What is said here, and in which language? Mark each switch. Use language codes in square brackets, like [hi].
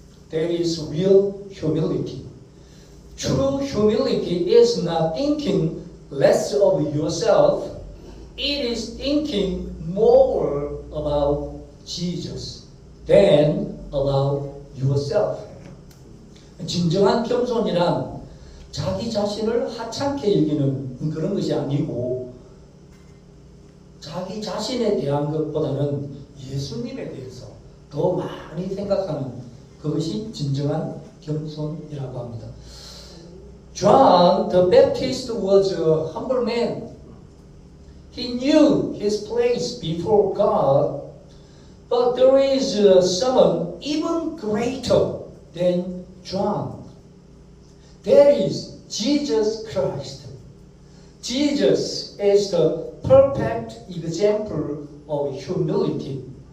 [en] That is real humility. True humility is not thinking less of yourself. It is thinking more about Jesus than about yourself. [ko] 진정한 겸손이란 자기 자신을 하찮게 여기는 그런 것이 아니고 자기 자신에 대한 것보다는 예수님에 대해서 더 많이 생각하는 그것이 진정한 겸손이라고 합니다. [en] John the Baptist was a humble man. He knew his place before God, but there is someone even greater than John. That is Jesus Christ. Jesus is the perfect example of humility.